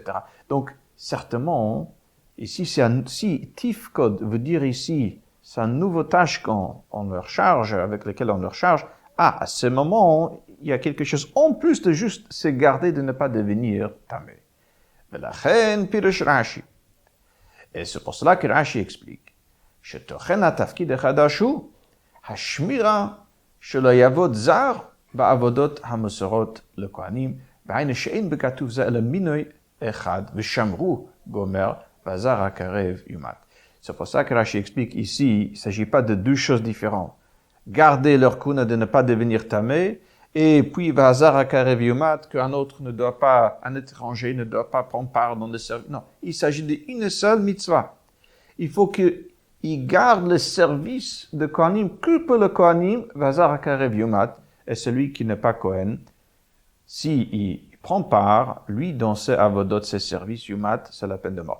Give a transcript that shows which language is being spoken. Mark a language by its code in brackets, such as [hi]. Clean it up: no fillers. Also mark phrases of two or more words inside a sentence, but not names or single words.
[fr] Donc, certainement, ici, si Tifkod veut dire ici, c'est une nouvelle tâche qu'on leur charge, avec laquelle on leur charge, à ce moment, il y a quelque chose en plus de juste se garder de ne pas devenir tamé. Mais la reine Pirush Rashi. Et c'est pour cela que Rashi explique. [he] שתוכן התפקיד החדש הוא השמירה שלא יעבוד זר בעבודות המסורות לכהנים, והיינו שאין בכתוב זה אלא מינוי אחד, ושמרו גומר, והזר הקרב יומת. [fr] C'est pour ça que Rashi explique ici, il ne s'agit pas de deux choses différentes. Garder leur kuna de ne pas devenir tamé, et puis [he] והזר הקרב יומת, [fr] qu'un autre ne doit pas, un étranger ne doit pas prendre part dans le service. Non, il s'agit d'une seule mitzvah. Il faut qu'il garde le service de Kohanim, que pour le Kohanim, [he] והזר הקרב יומת, [fr] et celui qui n'est pas Kohen, s'il prend part, lui, dans ses avodot, ses services, Yumat, c'est la peine de mort.